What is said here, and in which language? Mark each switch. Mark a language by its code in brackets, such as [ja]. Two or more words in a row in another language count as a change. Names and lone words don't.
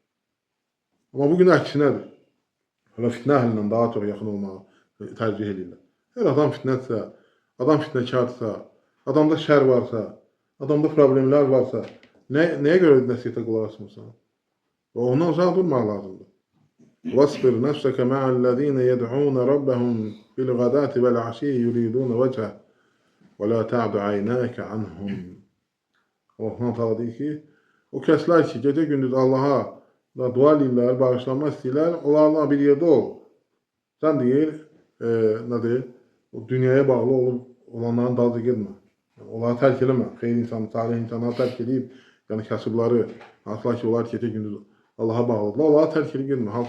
[az] Amma bugün əksinədir. Hələ fitnə əhlindən daha çox yaxın olmağı tərcih edirlər. Hər adam fitnətsə, adam fitnəkarsa, adamda şər varsa, adamda problemlər varsa, nəyə görə nəsihətə qulaq asmırsan? Və ondan uzaq durmaq lazımdır. [ar] وَاصْبِرْ نَفْسَكَ مَعَ الَّذِينَ يَدْعُونَ رَبَّهُمْ بِالْغَدَاةِ وَالْعَشِيِّ يُرِيدُونَ وَجْهَهُ وَلَا تَعْدُ عَيْنَاكَ عَنْهُمْ. [az] Allah Teala deyir ki, o kəslər ki, gecə-gündüz Allaha dua edirlər, bağışlanma istəyirlər, onlarla bir yerdə ol. Sən deyir, nədir? O dünyaya bağlı olanların dalınca getmə. Onları tərk eləmə. Xeyr insanı, salih insanları tərk edib, yəni kasıbları, hansılar ki, onlar gecə-gündüz Allaha bağlıdırlar, onları tərk edib getmə.